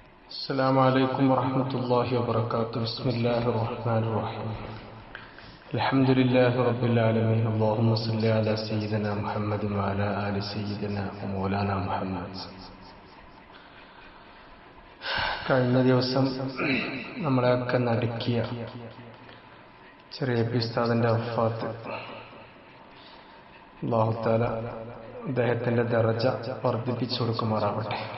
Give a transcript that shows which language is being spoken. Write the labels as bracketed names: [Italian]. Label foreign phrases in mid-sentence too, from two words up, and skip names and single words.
[Arabic] السلام عليكم ورحمة الله وبركاته. بسم الله الرحمن الرحيم. الحمد لله رب العالمين. اللهم صل على سيدنا محمد وعلى آل سيدنا ومولانا محمد. [Malayalam] കഴിഞ്ഞ ദിവസം നമ്മളെയൊക്കെ നടുക്കിയ ചെറിയ ഉസ്താദിന്റെ വഫാത്ത്, [Arabic] الله تعالى [Malayalam] അദ്ദേഹത്തിന്റെ ദറജ വർദ്ധിപ്പിച്ചു കൊടുക്കുമാറാവട്ടെ.